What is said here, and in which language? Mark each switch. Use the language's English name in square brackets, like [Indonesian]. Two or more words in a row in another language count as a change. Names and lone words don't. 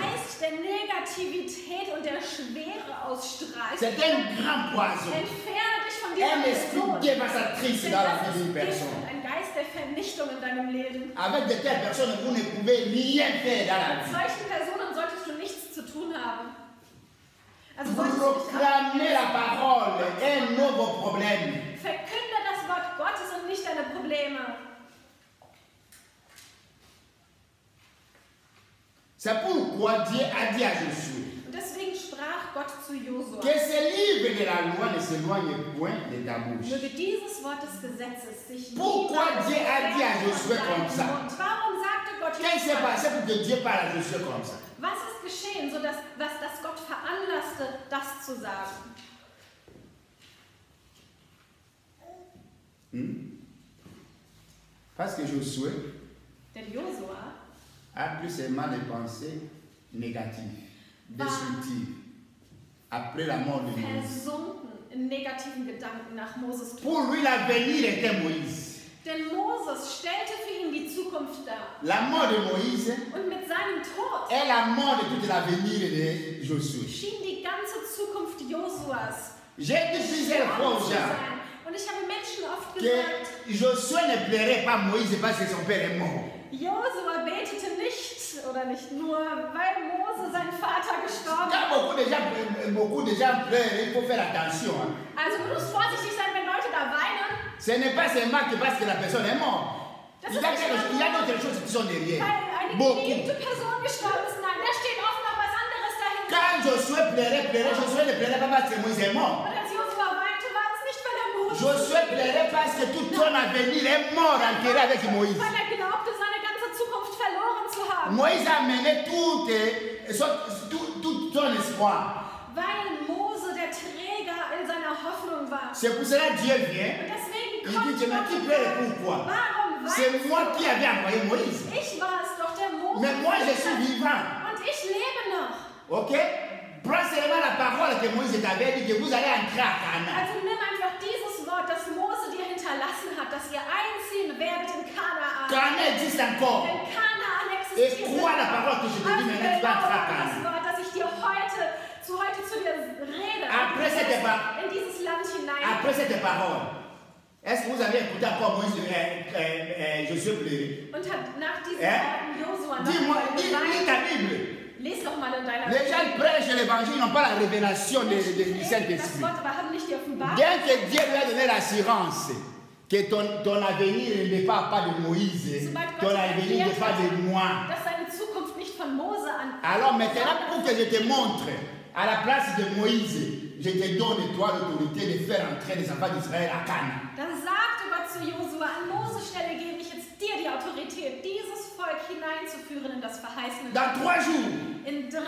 [German] Geist der Negativität und der Schwere ausstrahlt, [French] C'est un grand poison. [German] entferne dich von dieser [French] Un esprit [German] Person. [French] dévastatrice [German] Denn [French] dans la [German] das [French] vie d'une [German] ist Gift [French] personne. [German] und ein Geist der Vernichtung in deinem Leben. [French] Avec de telles personnes, vous ne pouvez rien faire dans la [German] Mit [French] vie. [German] solchen Personen solltest du nichts zu tun haben. Also [French] Vous [German] solltest du nicht [French] proclamez la parole, un nouveau problème. [German] verkünde das Wort Gottes und nicht deine Probleme Probleme. [French] C'est pourquoi Dieu a dit à Josué [German] Und deswegen sprach Gott zu Josua: [French] que ce livre de la loi ne s'éloigne point de ta bouche. [German] Möge dieses Wort des Gesetzes sich [French] Pourquoi [German] niemals [French] Dieu a dit à wegnehmen Josué [German] von [French] comme [German] deinem [French] ça? [German] Mund. Warum sagte Gott [French] Qu'est-ce qui s'est [German] Josua? [French] passé pour que Dieu parle à Josué comme ça? [German] Was ist geschehen, sodass dass Gott veranlasste, das zu sagen? [French] Parce que Josué [German] Denn Josua [French] a plus seulement des pensées négatives, destructives, après la mort de Moïse. [German] versunken in negativen Gedanken nach Moses Tod. [French] Pour lui, l'avenir était Moïse. [German] Denn Moses stellte für ihn die Zukunft dar. [French] La mort de Moïse [German] Und mit seinem Tod [French] est la mort de tout l'avenir de Josué. [German] schien die ganze Zukunft Josuas [French] J'ai dit plusieurs fois aux [German] zu [French] gens [German] sein. Und ich habe Menschen oft [French] que [German] gesagt, [French] Josué ne plairait pas Moïse parce que son père est mort. [German] Josua betete nicht, oder nicht nur, weil Mose sein Vater gestorben [French] Quand [German] ist. [French] beaucoup de gens pleurent, il faut faire attention. Hein. [German] Also du musst vorsichtig sein, wenn Leute da weinen, [French] Ce n'est pas seulement que parce que la personne est morte. [German] Das [French] Il [German] ist [French] y a [German] nicht immer [French] d'autres choses qui sont derrière. [German] weil eine [French] Beaucoup. [German] geliebte Person gestorben ist. Nein, da steht oft noch was anderes dahinter. [French] Quand Josué pleurait, Josué ne pleurait pas parce que Moïse est mort. [German] Und als Josua weinte, war es nicht, weil er Mose [French] Josué pleurait parce que tout son avenir est mort enterré avec Moïse. [German] weil er glaubte, seine ganze Zukunft verloren zu haben. [French] Moïse a mené tout son espoir. [German] Weil Mose der Träger all seiner Hoffnung war. [French] C'est pour cela que Dieu vient. [German] Und deswegen [French] Il [German] kommt [French] dit, mais qui [German] Gott [French] pleure [German] und sagt, [French] pourquoi? [German] warum [French] C'est [German] weinst [French] moi [German] du? [French] qui avais envoyé Moïse. [German] Ich war es doch, der Mose. [French] Mais moi je suis vivant. [German] Und ich lebe noch. [French] Ok? Prends seulement la parole que Moïse t'avait dit que vous allez entrer à Canaan. [German] Also nimm einfach dieses Wort, das Mose dir hinterlassen hat, dass ihr einziehen werdet in Kanaan. [French] Canaan existe encore. [German] Denn Kanaan [French] Et [German] existiert. [French] crois la parole que je te dis maintenant, tu vas entrer à [German] Das [French] Canaan. [German] Wort, das ich dir heute zu dir rede, [French] Après cette [German] in dieses Land hinein. [French] Après cette parole, est-ce que vous avez écouté encore Moïse, Josué pleurer? [German] Und hat nach diesen [French] Hein? [German] Worten Josua [French] Dis-moi, [German] noch [French] lis [German] geweint. [French] ta Bible. [German] Lies doch mal in deiner [French] Les gens prêchent l'évangile, ils n'ont pas la révélation du [German] das [French] Saint-Esprit. [German] Wort, aber haben nicht die Offenbarung. [French] Bien que Dieu lui a donné l'assurance que ton avenir ne dépend pas de Moïse, [German] Sobald [French] ton [German] Gott [French] avenir ne [German] erklärt [French] dépend de moi. [German] hat, dass seine Zukunft nicht von Mose an. [French] Alors maintenant, pour que je te montre, à la place de Moïse, je te donne toi l'autorité de faire entrer les enfants d'Israël à Canaan. [German] Dann sagte Gott zu Josua, an Moses Stelle gebe ich jetzt dir die Autorität, dieses Volk hineinzuführen in das verheißene [French] Dans [German] Land. [French] 3 jours, [German] In 3